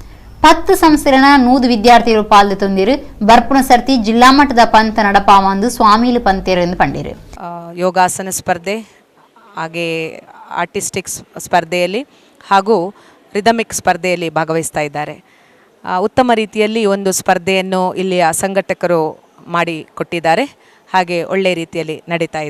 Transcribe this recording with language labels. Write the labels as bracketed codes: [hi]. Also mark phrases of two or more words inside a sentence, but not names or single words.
[tcy] 10 ಸಂಸ್ಥೆಗಳ 100 ವಿದ್ಯಾರ್ಥಿಗಳು ಪಾಲ್ದೆ ತೊಂದಿರು. ಬರ್ಪುಣ ಸರ್ತಿ ಜಿಲ್ಲಾ ಮಟ್ಟದ ಪಂತ ನಡಪಾವಂದು ಸ್ವಾಮಿಲು ಪಂತೇರೆಂದು ಪಂಡಿರು. [kn] ಯೋಗಾಸನ ಸ್ಪರ್ಧೆ ಹಾಗೆ ಆರ್ಟಿಸ್ಟಿಕ್ಸ್ ಸ್ಪರ್ಧೆಯಲ್ಲಿ ಹಾಗೂ ರಿದಮಿಕ್ ಸ್ಪರ್ಧೆಯಲ್ಲಿ ಭಾಗವಹಿಸ್ತಾ ಇದ್ದಾರೆ. ಉತ್ತಮ ರೀತಿಯಲ್ಲಿ ಒಂದು ಸ್ಪರ್ಧೆಯನ್ನು ಇಲ್ಲಿಯ ಸಂಘಟಕರು ಮಾಡಿ ಕೊಟ್ಟಿದ್ದಾರೆ. ಹಾಗೆ ಒಳ್ಳೆ ರೀತಿಯಲ್ಲಿ ನಡೀತಾ ಇದೆ.